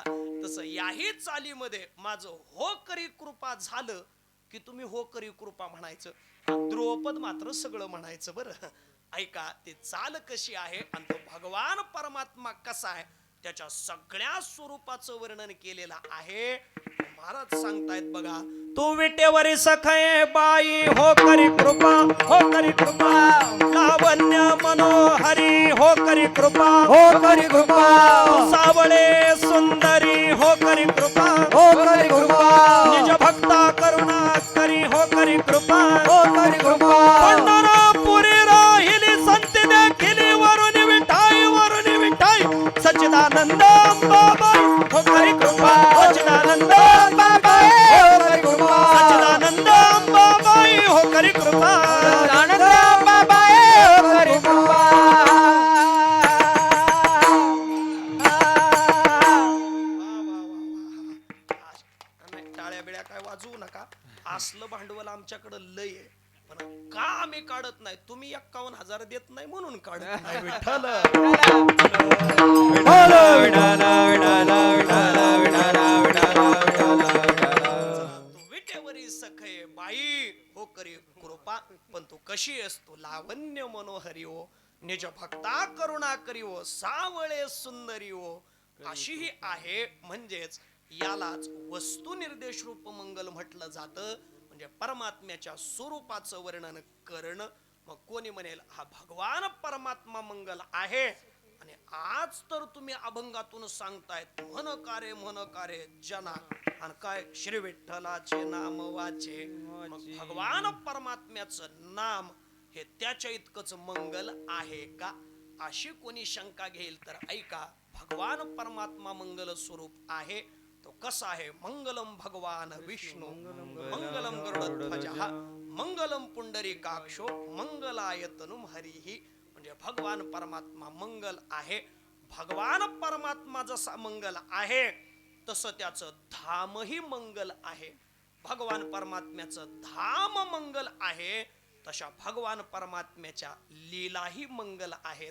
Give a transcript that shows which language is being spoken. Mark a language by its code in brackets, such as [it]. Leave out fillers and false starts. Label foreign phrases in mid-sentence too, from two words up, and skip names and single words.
[mr] तसं याही चालीमध्ये माझं हो करी कृपा झालं की तुम्ही हो करी कृपा म्हणायचं, द्रुपद मात्र सगळं म्हणायचं. बरं ऐका, ती चाल कशी आहे आणि तो भगवान परमात्मा कसा आहे त्याच्या सगळ्या स्वरूपाचं वर्णन केलेलं आहे. महाराज सांगतायत बघा, तू विटेवरी सखये बाई हो करी कृपा, हो करी कृपा. लावण्य मनोहरी हो करी कृपा, हो करी कृपा. सावळे सुंदरी हो करी कृपा, हो करी कृपा. निज भक्ता करुणा करी हो करी कृपा, हो करी कृपा. पंढरपुरी राहिली संती देखिली वरुणी विठाई, वरुणी विठाई. सच्चिदानंद अंबाबाई हो करी कृपा, सच्चिदानंद अंबाबाई हो करी कृपा. सच्चिदानंद अंबाबाई हो करी कृपा. आनंद बाबाए करी कृपा. टाळ्या बिळ्या काय वाजवू नका, असलं भांडवल आमच्याकडे लय आहे. पण का आम्ही काढत नाही, तुम्ही 51,000 देत नाही म्हणून काढत नाही. विठ्ठल तू विटेवरी सखये बाई हो करी कृपा, पण तू कशी असतो लावण्य मनोहरी हो, निज भक्ता करुणा करी हो, सावळे सुंदरी हो, अशीही आहे. म्हणजेच यालाच वस्तू निर्देश रूप मंगल म्हटलं जातं. म्हणजे परमात्म्याच्या स्वरूपाचं वर्णन करणं. मग कोणी म्हणेल हा भगवान परमात्मा मंगल आहे आणि आज तर तुम्ही अभंगातून सांगतायत म्हण कारे जना आणि काय श्री विठ्ठलाचे नाम वाचे. मग भगवान परमात्म्याचं नाम हे त्याच्या इतकंच मंगल आहे का, अशी कोणी शंका घेईल तर ऐका, भगवान परमात्मा मंगल स्वरूप आहे. तो कसा आहे, [sa] मंगलम भगवान विष्णू मंगलम गरुडध्वजः मंगलम पुंडरीकाक्षो मंगलायतनुम हरिहि. [mr] म्हणजे भगवान परमात्मा मंगल आहे. भगवान परमात्मा जसा मंगल आहे तसं त्याचं धामही मंगल आहे. भगवान परमात्म्याचं धाम मंगल आहे, तशा भगवान परमात्म्याच्या लीलाही मंगल आहेत.